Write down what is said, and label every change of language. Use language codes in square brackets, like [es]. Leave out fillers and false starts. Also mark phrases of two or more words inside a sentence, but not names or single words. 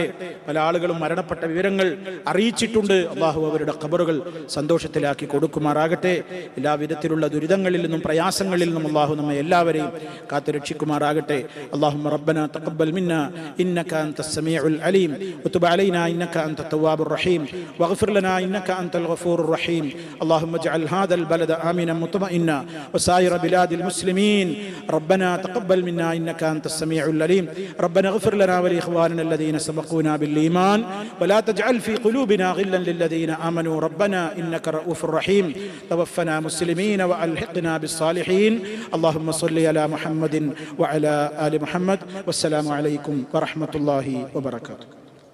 [ml] പല ആളുകളും മരണപ്പെട്ട വിവരങ്ങൾ അറിയിച്ചിട്ടുണ്ട്. അള്ളാഹു അവരുടെ ഖബറുകൾ സന്തോഷത്തിലാക്കി കൊടുക്കുമാറാകട്ടെ. എല്ലാവിധത്തിലുള്ള ദുരിതങ്ങളിൽ നിന്നും പ്രയാസങ്ങളിൽ നിന്നും അള്ളാഹു നമ്മെ എല്ലാവരെയും കാത്ത് രക്ഷിക്കുമാറാകട്ടെ. [ar] اللهم ربنا تقبل منا إنك أنت السميع العليم وتب علينا إنك أنت التواب الرحيم واغفر لنا إنك أنت الغفور الرحيم اللهم اجعل هذا البلد آمنا مطمئنا وسائر بلاد المسلمين ربنا تقبل منا إنك أنت السميع العليم ربنا اغفر لنا ولإخواننا الذين سبقونا بالإيمان ولا تجعل في قلوبنا غلا للذين آمنوا ربنا إنك رؤوف رحيم توفنا مسلمين وألحقنا بالصالحين اللهم صل على محمد وعلى آل محمد والسلام عليكم ورحمة الله وبركاته.